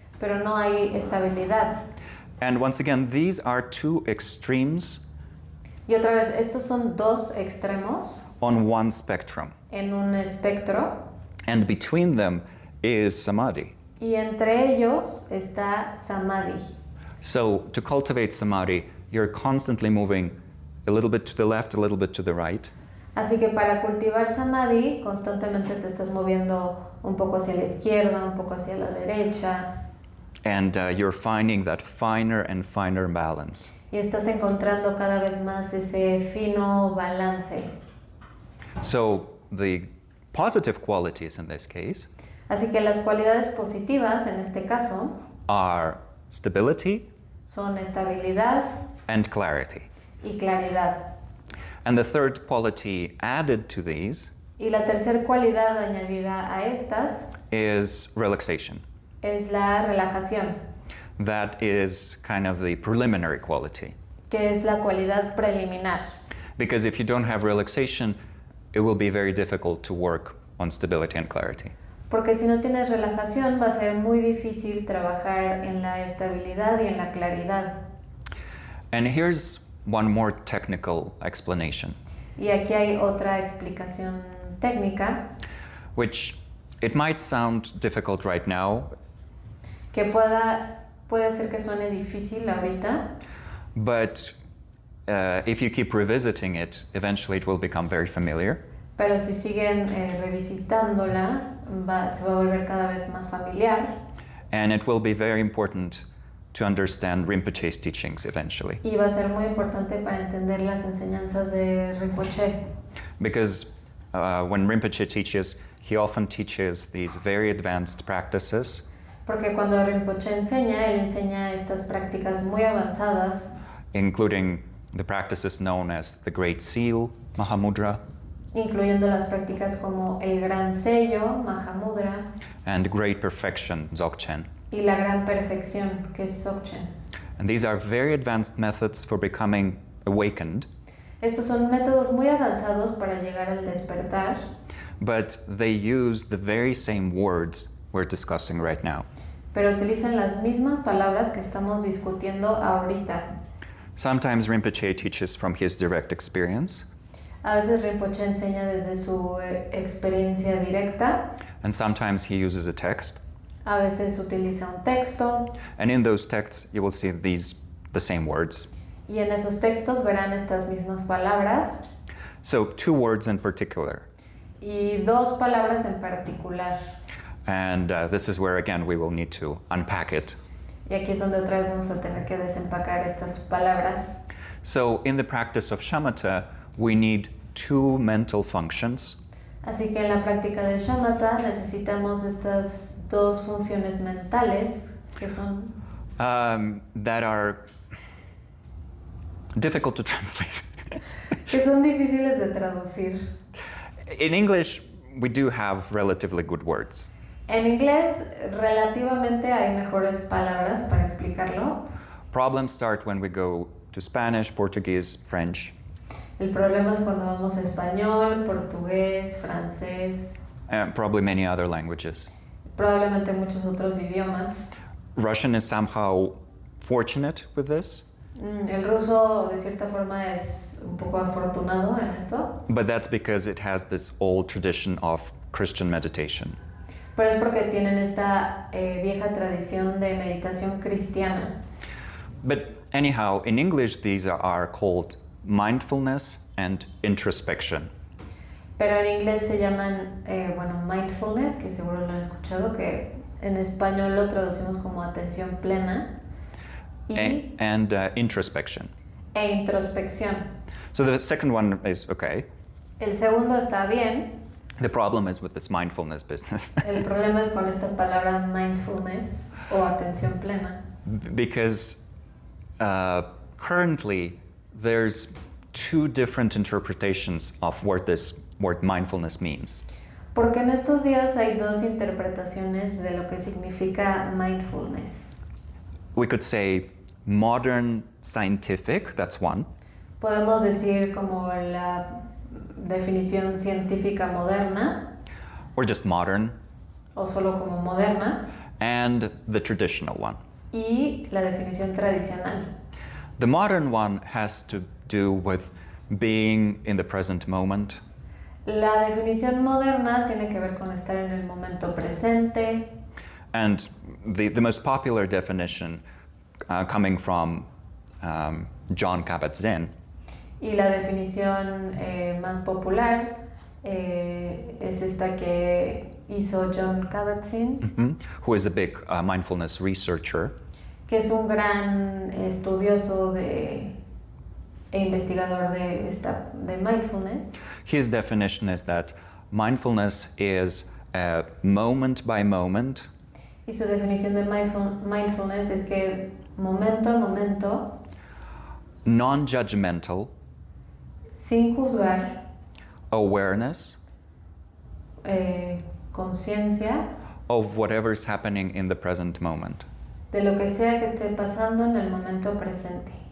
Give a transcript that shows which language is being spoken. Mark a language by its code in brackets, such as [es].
[es] pero no hay estabilidad. [en] And once again, these are two extremes [es] Y otra vez, estos son dos extremos [en] on one spectrum. [es] en un espectro [en] And between them is samadhi. [es] y entre ellos está samadhi. [en] So to cultivate samadhi, you're constantly moving a little bit to the left, a little bit to the right. [es] Así que para cultivar samadhi constantemente te estás moviendo un poco hacia la izquierda, un poco hacia la derecha [en] And you're finding that finer and finer balance. [es] y estás encontrando cada vez más ese fino balance. [en] So the positive qualities in this case [es] Así que las cualidades positivas en este caso [en] are stability [es] son estabilidad [en] and clarity. [es] y claridad. [en] And the third quality added to these [es] Y la tercera cualidad añadida a estas [en] is relaxation. [es] es la relajación, [en] That is kind of the preliminary quality. [es] que es la cualidad preliminar. [en] Because if you don't have relaxation, it will be very difficult to work on stability and clarity. [es] Porque si no tienes relajación va a ser muy difícil trabajar en la estabilidad y en la claridad. [en] And here's one more technical explanation, [es] Y aquí hay otra explicación técnica [en] which it might sound difficult right now, [es] que puede ser que suene difícil ahorita, [en] but if you keep revisiting it, eventually it will become very familiar. [es] pero si siguen revisitándola se va a volver cada vez más familiar [en] And it will be very important to understand Rinpoche's teachings eventually. [es] y va a ser muy importante para entender las enseñanzas de Rinpoche. [en] Because when Rinpoche teaches, he often teaches these very advanced practices, [es] Porque cuando Rinpoche enseña, él enseña estas prácticas muy avanzadas, [en] including the practices known as the Great Seal, Mahamudra, [es] incluyendo las prácticas como el gran sello, Mahamudra, [en] and Great Perfection, Dzogchen. [es] y la gran perfección, que es Dzogchen. [en] And these are very advanced methods for becoming awakened, [es] Estos son métodos muy avanzados para llegar al despertar, [en] but they use the very same words we're discussing right now. [es] pero utilizan las mismas palabras que estamos discutiendo ahorita. [en] Sometimes Rinpoche teaches from his direct experience, [es] A veces Rinpoche enseña desde su experiencia directa, [en] and sometimes he uses a text. [es] a veces utiliza un texto, [en] And in those texts, you will see the same words. [es] y en esos textos verán estas mismas palabras [en] So, two words in particular. [es] y dos palabras en particular. [en] And this is where, again, we will need to unpack it. [es] Y aquí es donde otra vez vamos a tener que desempacar estas palabras. [en] So, in the practice of shamatha, we need two mental functions. [es] Así que en la práctica de shamatha necesitamos estas dos funciones mentales que son [en] That are difficult to translate. [es] difíciles de traducir. [en] In English, we do have relatively good words. [es] En inglés relativamente hay mejores palabras para explicarlo. [en] Problems start when we go to Spanish, Portuguese, French, [es] El problema es cuando vamos a español, portugués, francés, [en] and probably many other languages. [es] probablemente muchos otros idiomas. [en] Russian is somehow fortunate with this, [es] El ruso de cierta forma es un poco afortunado en esto, [en] but that's because it has this old tradition of Christian meditation. [es] pero es porque tienen esta vieja tradición de meditación cristiana. [en] But anyhow, in English, these are called mindfulness and introspection. [es] Pero en inglés se llaman, mindfulness, que seguro lo han escuchado, que en español lo traducimos como atención plena, y, [en] And introspection. [es] e introspección. [en] So the second one is okay. [es] El segundo está bien, [en] The problem is with this mindfulness business. [es] el problema es con esta palabra mindfulness o atención plena. [en] Because currently there's two different interpretations of what this word mindfulness means. [es] Porque en estos días hay dos interpretaciones de lo que significa mindfulness. [en] We could say modern scientific, that's one, [es] Podemos decir como la definición científica moderna [en] or just modern, [es] o solo como moderna [en] and the traditional one. [es] y la definición tradicional. [en] The modern one has to do with being in the present moment, [es] La definición moderna tiene que ver con estar en el momento presente [en] and the most popular definition coming from John Kabat-Zinn [es] y la definición más popular es esta que hizo John Kabat-Zinn, [en] who is a big mindfulness researcher. [es] que es un gran estudioso e investigador de mindfulness. [en] His definition is that mindfulness is moment by moment, [es] Y su definición de mindfulness es que momento a momento, [en] non-judgmental [es] sin juzgar, [en] awareness [es] conciencia [en] of whatever's happening in the present moment. [es] de lo que sea que esté pasando en el momento presente.